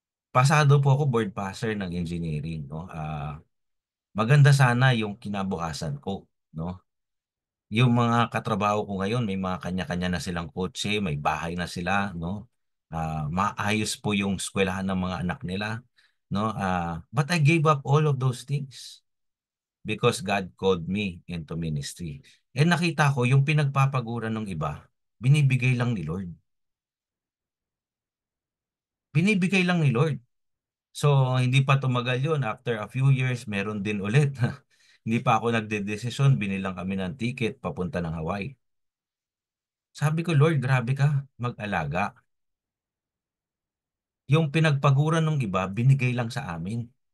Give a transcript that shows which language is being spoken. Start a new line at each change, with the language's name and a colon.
Filipino: Pasado po ako board passer ng engineering, no? Maganda sana yung kinabukasan ko, no? Yung mga katrabaho ko ngayon, may mga kanya-kanya na silang kotse, may bahay na sila, no? Maayos po yung eskwelahan ng mga anak nila, no?
English: But I gave up all of those things because God called me into ministry.
Filipino: And nakita ko yung pinagpapaguran ng iba, binibigay lang ni Lord. Binibigay lang ni Lord. So, hindi pa tumagal yun.
English: After a few years, meron din ulit.
Filipino: Hindi pa ako nagdedesisyon, binilang kami ng ticket papunta ng Hawaii. Sabi ko, Lord, grabe ka, mag-alaga. Yung pinagpaguran ng iba, binigay lang sa amin.